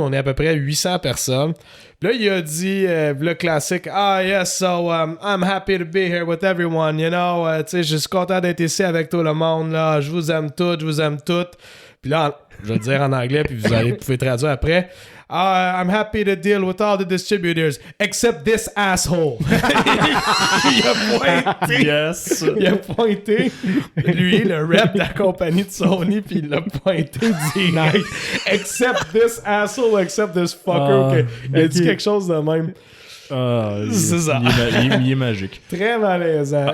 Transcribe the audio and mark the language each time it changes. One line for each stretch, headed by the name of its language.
French: On est à peu près 800 personnes. Puis là, il a dit le classique, «
English: Ah, yes, so I'm happy to be here with everyone, you know.
French: Tu sais, je suis content d'être ici avec tout le monde, là. Je vous aime toutes, je vous aime toutes. » Puis là, je vais le dire en anglais, puis vous pouvez traduire après.
English: I'm happy to deal with all the distributors, except this asshole.
French: Il a pointé.
English: Yes.
French: Il a pointé, lui, le rep de la compagnie de Sony, puis il l'a pointé direct.
English: Except this asshole, except this fucker.
French: Il a dit quelque chose de même. C'est ça. Il est magique. Très malaisant.